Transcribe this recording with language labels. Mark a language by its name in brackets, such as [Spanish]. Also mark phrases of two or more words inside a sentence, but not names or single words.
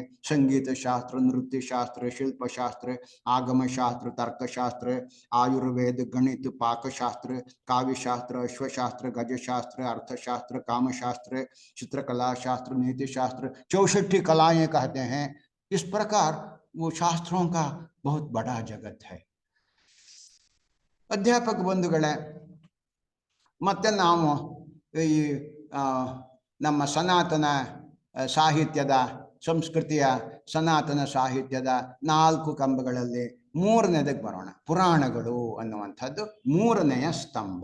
[Hindi] संगीत शास्त्र, नृत्य शास्त्र, शिल्प शास्त्र, आगम शास्त्र, तर्क शास्त्र, आयुर्वेद, गणित, पाक शास्त्र, काव्य शास्त्र, अश्वशास्त्र, गज शास्त्र, अर्थशास्त्र, काम शास्त्र, चित्रकला शास्त्र, नीति शास्त्र, 64 कलाएं कहते हैं। इस प्रकार वो शास्त्रों का बहुत बड़ा जगत है। [Kannada] अध्यापक बंधुಗಳೇ, ಮತ್ತೆ ನಾವು ಈ ನಮ್ಮ ಸನಾತನ ಸಾಹಿತ್ಯದ, ಸಂಸ್ಕೃತಿಯ ಸನಾತನ ಸಾಹಿತ್ಯದ 4 ಕಂಬಗಳಲ್ಲಿ 3ನೇದಕ್ಕೆ ಬರೋಣ. ಪುರಾಣಗಳು ಅನ್ನುವಂಥದ್ದು 3ನೆಯ ಸ್ತಂಭ.